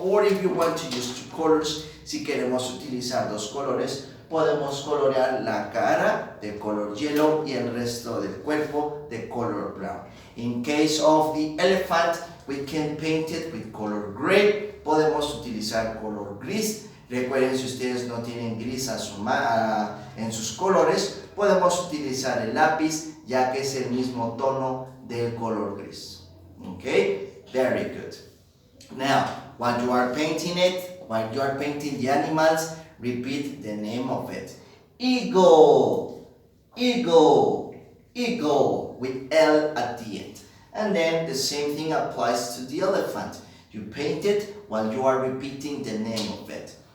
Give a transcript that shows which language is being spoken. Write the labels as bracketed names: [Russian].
[English] Or if you want to use two colors, [Spanish] si queremos utilizar dos colores, podemos colorear la cara de color yellow y el resto del cuerpo de color brown. [English] In case of the elephant, we can paint it with color gray. [Spanish] Podemos utilizar color gris. Recuerden, si ustedes no tienen gris en sus colores, podemos utilizar el lápiz, ya que es el mismo tono del color gris. [English] Okay? Very good. Now, while you are painting it, while you are painting the animals, repeat the name of it. Eagle, eagle, eagle, with L at the end. And then the same thing applies to the elephant. You paint it while you are repeating the name of it.